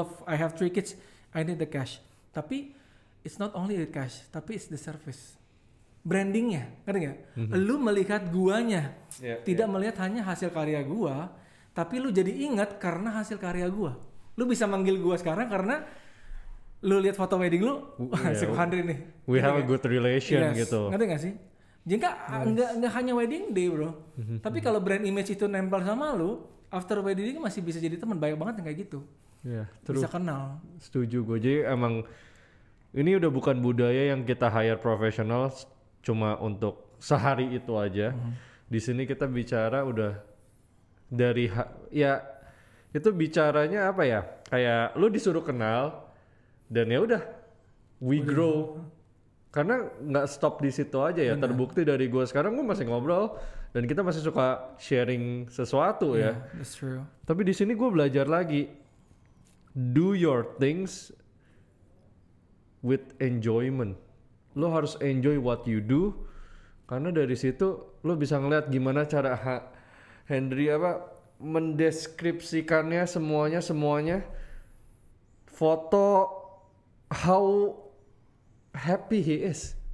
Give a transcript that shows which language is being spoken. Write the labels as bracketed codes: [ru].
[en] I have 3 kids, I need the cash. [id] Tapi [en] it's not only the cash, tapi it's the service. [id] Brandingnya, ngerti nggak? Lu melihat guanya, tidak melihat hanya hasil karya gua, tapi lu jadi ingat karena hasil karya gua. Lu bisa manggil gua sekarang karena lu lihat foto wedding lu, si Andri nih. [en] We have a good relation [id] gitu. Ngerti nggak sih? Jika nggak hanya wedding day bro, tapi kalau brand image itu nempel sama lu, [en] after wedding [id] masih bisa jadi teman. Banyak banget yang kayak gitu. Bisa kenal. Setuju gue. Jadi emang ini udah bukan budaya yang kita hire profesional cuma untuk sehari itu aja. Di sini kita bicara udah dari itu bicaranya apa ya? Kayak lu disuruh kenal dan ya udah [en] we grow. [id] Karena nggak stop di situ aja ya. Terbukti dari gue sekarang gue masih ngobrol dan kita masih suka sharing sesuatu ya. [en] That's true. [id] Tapi di sini gue belajar lagi. [en] Do your things with enjoyment. [id] Lo harus [en] enjoy what you do, [id] karena dari situ lo bisa ngeliat gimana cara Henry mendeskripsikannya semuanya. [en] Foto how happy he is.